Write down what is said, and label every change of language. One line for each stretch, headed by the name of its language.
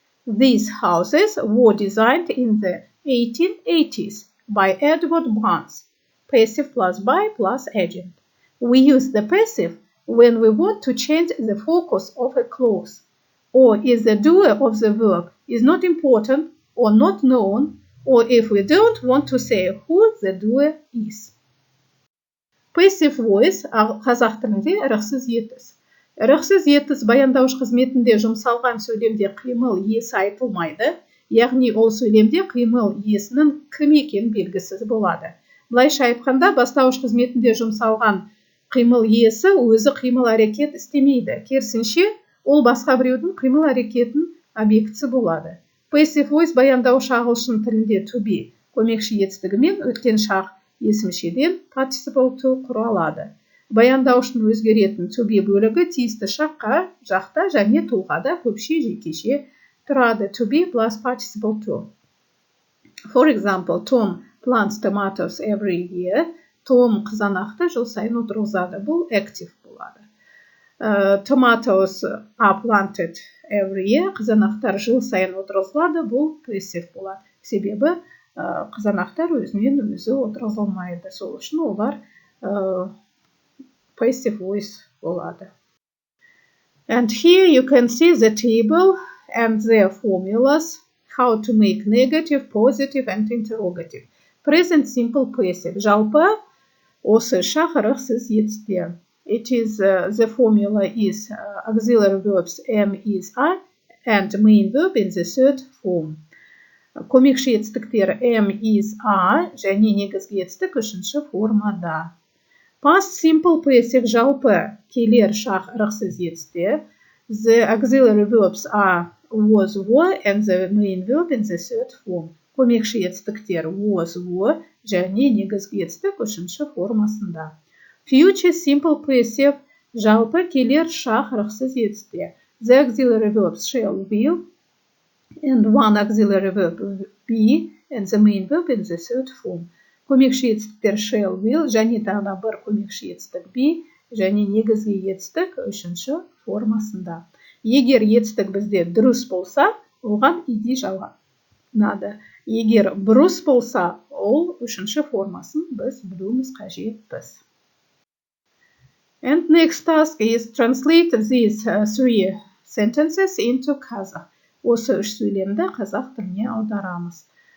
English: These houses were designed in the 1880s by Edward Barnes, passive plus by plus agent. We use the passive when we want to change the focus of a clause, or if the doer of the work is not important or not known, or if we don't want to say who the doer is.
Kazakh: Passive voice қазақ тілінде ырықсыз етіс. Ырықсыз етіс баяндауыш қызметінде жұмсалған сөйлемде қимыл иесі айтылмайды, яғни ол сөйлемде қимыл иесінің кім екені белгісіз болады. Былайша айтқанда, бастауыш қызметінде жұмсалған қимыл иесі өзі қимыл әрекет істемейді. Керісінше, ол басқа біреудің қимыл әрекетін объектісі болады. Passive voice баяндауыш ағылшын тілінде to be көмекші етістігімен өткен шақ есімшеден participle to құралады. Баяндауыштың өзгеретін to be бөлігі тиісті шаққа, жақта және тұлғада көпше жекеше тұрады. To be plus participle to. For example, Tom plants tomatoes every year. Tom қызанақты жыл сайын отырғызады. Бұл active болады. Tomatoes are planted every year. Қызанақтар жыл сайын отырғызылады. Бұл passive болады. Себебі қызанақтар өзінен өзі отырғызылмайды. Сол үшін олар passive voice болады.
English: And here you can see the table and their formulas, how to make negative, positive and interrogative. Present simple passive. Жалпы
Kazakh: Осы шақ ырықсыз етісте.
English: It is the formula is auxiliary verbs am, is, are and main verb in the third form.
Kazakh: Көмекші етістіктер am, is, are және негізгі етістік үшінші формада. Past simple passive жалпы келер шақ ырықсыз етісте.
English: The auxiliary verbs are was, were and the main verb in the third form.
Kazakh: Көмекші етістіктер was, were және негізгі етістік үшінші формасында. Future simple passive жалпы келер шақ ырықсыз етісте.
English: The auxiliary verbs shall, will and one auxiliary verb be and the main verb in the third form.
Kazakh: Көмекші етістіктер shall, will және тағы бір көмекші етістік be және негізгі етістік үшінші формасында. Егер етістік бізде дұрыс болса, оған ed жалғанады. Егер бұрыс болса, ол үшінші формасын біз білуіміз қажетпіз.
English: And next task is translate these three sentences into Kazakh.
Kazakh: Осы үш сөйлемді қазақ тіліне аударамыз.